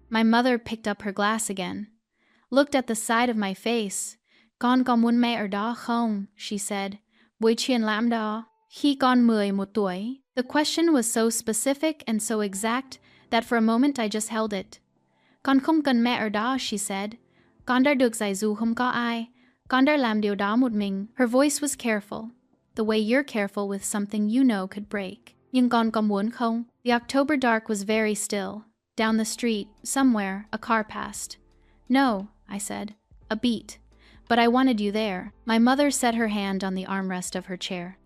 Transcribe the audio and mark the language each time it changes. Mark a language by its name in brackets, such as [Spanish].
[English] My mother picked up her glass again, looked at the side of my face. [Vietnamese] Con có muốn mẹ ở đó không? [English] She said. [Vietnamese] Buổi chiều làm đó. Khi con 11 tuổi. [English] The question was so specific and so exact that for a moment I just held it. [Vietnamese] Con không cần mẹ ở đó, [English] she said. [Vietnamese] Con đã được dạy dù không có ai. Con đã làm điều đó một mình. [English] Her voice was careful, the way you're careful with something you know could break. [Vietnamese] Nhưng con có muốn không? [English] The October dark was very still. Down the street, somewhere, a car passed. No, I said. A beat. But I wanted you there. My mother set her hand on the armrest of her chair.